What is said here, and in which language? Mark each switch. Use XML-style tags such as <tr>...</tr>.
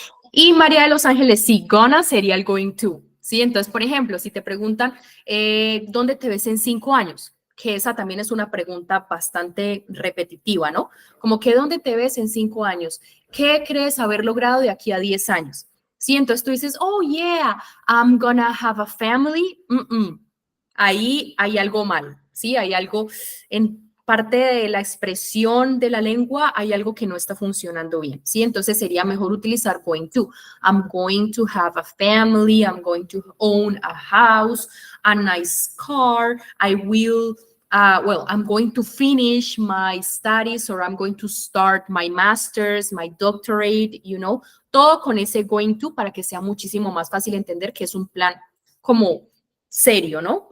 <es>Y María de Los Ángeles, sí, gonna sería el going to, ¿sí? Entonces, por ejemplo, si te preguntan, ¿dónde te ves en 5 años? Que esa también es una pregunta bastante repetitiva, ¿no? Como que ¿dónde te ves en 5 años? ¿Qué crees haber logrado de aquí a 10 años? Sí, entonces tú dices,</es> <en>oh, yeah, I'm gonna have a family.</en> <es>Ahí hay algo mal, ¿sí? Hay algo en parte de la expresión de la lengua, hay algo que no está funcionando bien, ¿sí? Entonces sería mejor utilizar going to.</es> <en>I'm going to have a family, I'm going to own a house, a nice car, I will, I'm going to finish my studies or I'm going to start my master's, my doctorate, you know,</en> <es>todo con ese going to para que sea muchísimo más fácil entender que es un plan como serio,</es> <en>¿no?</en>